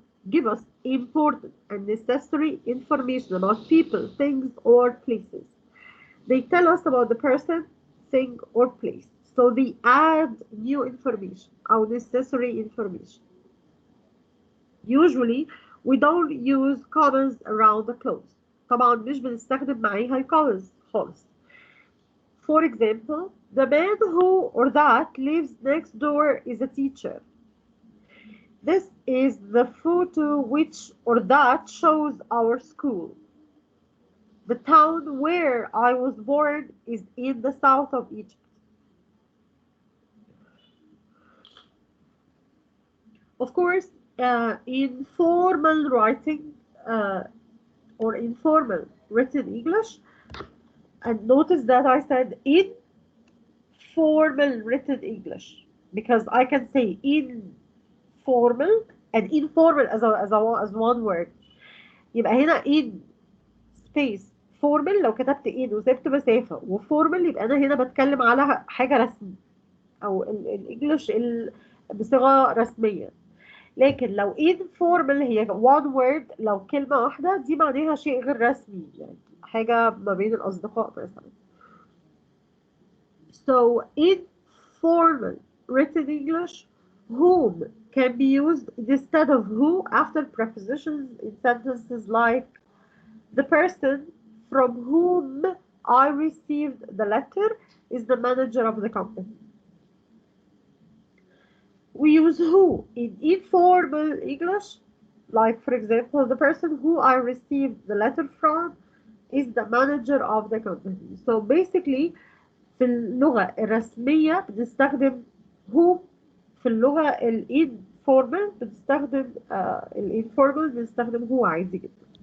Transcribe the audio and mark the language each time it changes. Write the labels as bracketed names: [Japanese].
[English] give us important and necessary information about people, things, or places. They tell us about the person, thing, or place. So they add new information or necessary information. Usually we don't use commas around the clause. [Arabic] طبعا مش بنستخدم معاها commas خالص. [English] For example, the man who or that lives next door is a teacher. This is the photo which or that shows our school. The town where I was born is in the south of Egypt. Of course, in formal writing or informal written English, and notice that I said in formal written English because I can say informal and informal as one word. [Arabic] يبقى هنا in space formal لو كتبت in وسبت مسافة وformal يبقى أنا هنا بتكلم على حاجة رسمي أو الإنجليش بصيغة رسمية. لكن لو informal هي [English] one word [Arabic] لو كلمة واحدة دي معناها شيء غير رسمي يعني حاجة ما بين الأصدقاء مثلا. [English] So informal written English, whom can be used instead of who after prepositions in sentences like the person from whom I received the letter is the manager of the company. We use who in informal English, like for example, the person who I received the letter from is the manager of the company. So basically [Arabic] في اللغة الرسمية بنستخدم who، في اللغة الانفورمال بنستخدم الانفورمال بنستخدم who عادي جدا.